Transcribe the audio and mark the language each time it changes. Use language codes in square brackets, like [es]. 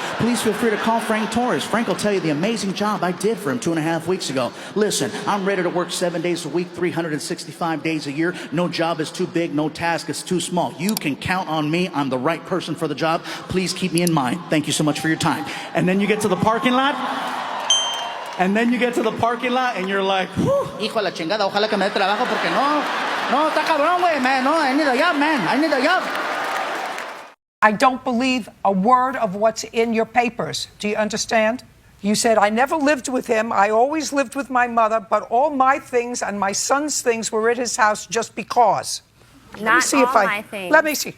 [en] Please feel free to call Frank Torres. Frank will tell you the amazing job I did for him 2.5 weeks ago. Listen, I'm ready to work 7 days a week, 365 days a year. No job is too big, no task is too small. You can count on me. I'm the right person for the job. Please keep me in mind. Thank you so much for your time. And then you get to the parking lot. [es] And you're like, hijo de la chingada, ojalá que me dé trabajo porque no, está cabrón, güey, man. [en] No, I need a job, man. I need a job. I don't believe a word of what's in your papers. Do you understand? You said, I never lived with him. I always lived with my mother, but all my things and my son's things were at his house just because. Not all my things. Let me see.